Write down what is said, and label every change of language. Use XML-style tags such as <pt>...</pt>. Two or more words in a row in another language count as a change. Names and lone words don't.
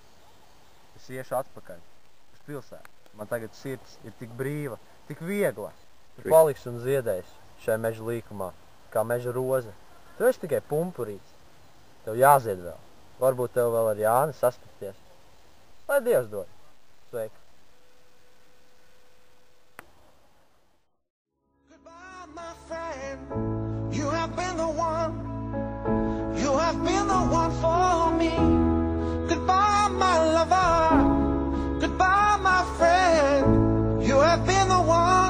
<lv>Es iešu atpakaļ uz pilsētu. Man tagad sirds ir tik brīva, tik viegla. Tu paliksi un ziedēsi šajā meža līkumā, kā meža roze. Tu esi tikai pumpurīts. Tev jāzied vēl. Varbūt tev vēl ar Jāni sastapties. Lai Dievs dod. Sveiki.</lv> <en>Goodbye, my friend. You have been the one. You have been the one for me. Goodbye, my lover. Goodbye, my friend. You have been the one.</en>